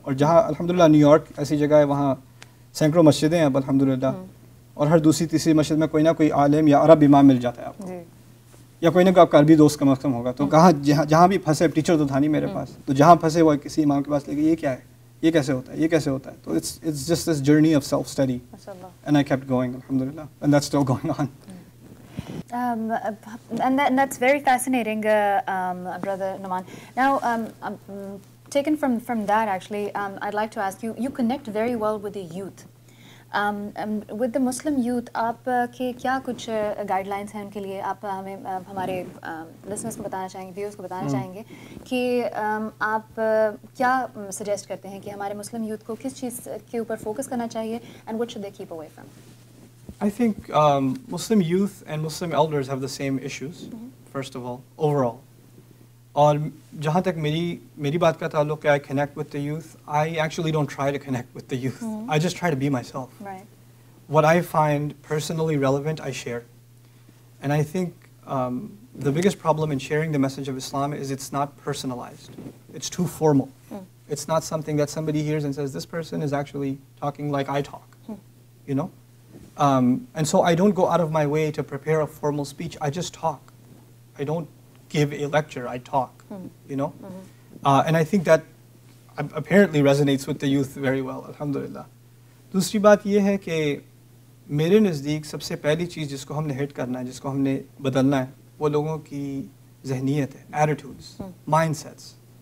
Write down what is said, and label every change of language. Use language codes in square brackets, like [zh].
[ur] اور جہاں الحمدللہ نیو یارک ایسی جگہ ہے، وہاں سینکڑوں مسجدیں ہیں اب الحمدللہ، اور ہر دوسری تیسری مسجد میں کوئی نہ کوئی عالم یا عرب امام مل جاتا ہے آپ کو، یا کوئی نہ کوئی آپ کا عربی دوست کم از کم ہوگا. تو کہاں جہاں بھی پھنسے، ٹیچر تو تھا نہیں میرے پاس، تو جہاں پھنسے وہ کسی امام کے پاس لے گئے، یہ کیا ہے، یہ کیسے ہوتا ہے، یہ کیسے ہوتا ہے. [en] تو it's just this journey of self study and I kept going الحمدللہ، and that's still going on. And that's very fascinating, Brother Numan. Now, taken from that, actually, I'd like to ask you, you connect very well with the youth. With the Muslim youth, [ur] آپ کے کیا کچھ guide lines ہیں ان کے لیے؟ آپ ہمیں ہمارے لسنرس کو بتانا چاہیں گے، ویورس کو بتانا چاہیں گے کہ آپ کیا سجیسٹ کرتے ہیں کہ ہمارے مسلم یوتھ کو کس چیز کے اوپر فوکس کرنا چاہیے، [en] And what should they keep away from? I think Muslim youth and Muslim elders have the same issues, first of all, overall. [ur] اور جہاں تک میری بات کا تعلق ہے, [en] I connect with the youth. I actually don't try to connect with the youth. I just try to be myself. Right. What I find personally relevant, I share. And I think the biggest problem in sharing the message of Islam is it's not personalized. It's too formal. It's not something that somebody hears and says, this person is actually talking like I talk, you know? And so I don't go out of my way to prepare a formal speech. I just talk. I don't give a lecture, I talk, you know? And I think that apparently resonates with the youth very well, alhamdulillah. [ur] دوسری بات یہ ہے کہ میرے نزدیک سب سے پہلی چیز جس کو ہم نے ہٹ کرنا ہے, جس کو ہم نے بدلنا ہے, وہ لوگوں کی ذہنیت ہے, ایٹیٹیوڈس, مائنڈ سیٹس.